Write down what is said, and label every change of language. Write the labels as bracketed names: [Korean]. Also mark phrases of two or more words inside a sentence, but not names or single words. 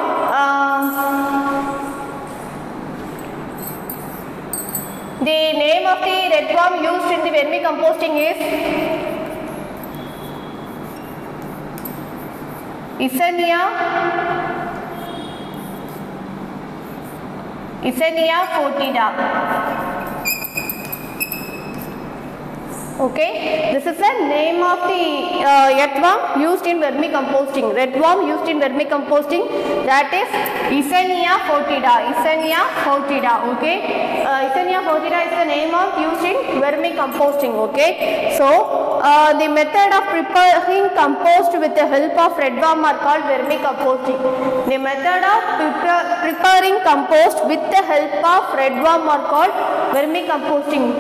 [English] The name of the redworm used in the vermicomposting is Eisenia foetida. Okay, this is the name of the earthworm used in vermicomposting. Redworm used in vermicomposting, that is Eisenia foetida. Eisenia foetida. Okay, Eisenia foetida is the name of used in vermicomposting. Okay, so the method of preparing compost with the help of redworm are called vermicomposting. The method of preparing compost with the help of redworm are called vermicomposting.